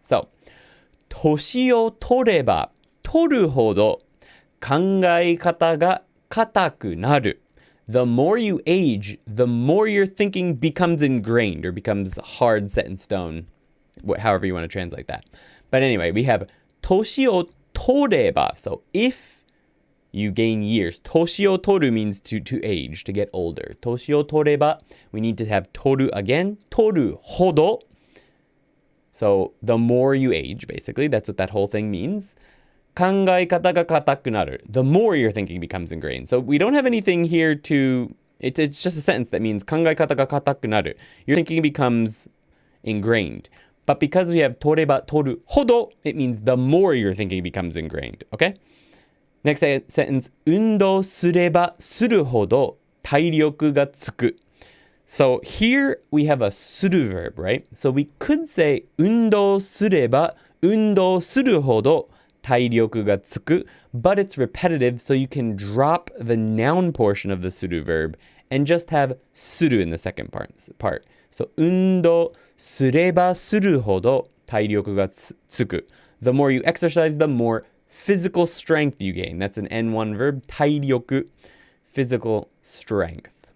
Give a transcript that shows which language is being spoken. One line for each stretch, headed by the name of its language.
Japanese: So, 年を取れば取るほど考え方が固くなる.
English: The more you age, the more your thinking becomes ingrained or becomes hard, set in stone, however you want to translate that. But anyway, we have
Japanese: 年を取れば.
English: So if you gain years,
Japanese: 年を取る
English: means to age, to get older.
Japanese: 年を取れば,
English: we need to have 取る again.
Japanese: 取るほど.
English: So the more you age, basically, that's what that whole thing means.
Japanese: 考え方が固くなる.
English: The more your thinking becomes ingrained. So we don't have anything here to... It's just a sentence that means
Japanese: 考え方が固くなる.
English: Your thinking becomes ingrained. But because we have
Japanese: 取れば取るほど,
English: it means the more your thinking becomes ingrained. Okay? Next sentence.
Japanese: 運動すればするほど体力がつく.
English: So here we have a する verb, right? So we could say
Japanese: 運動すれば運動するほど体力がつく,
English: but it's repetitive, so you can drop the noun portion of the suru verb and just have suru in the second part.
Japanese: So 運動すればするほど体力がつく.
English: The more you exercise, the more physical strength you gain. That's an N1 verb. 体力 physical strength.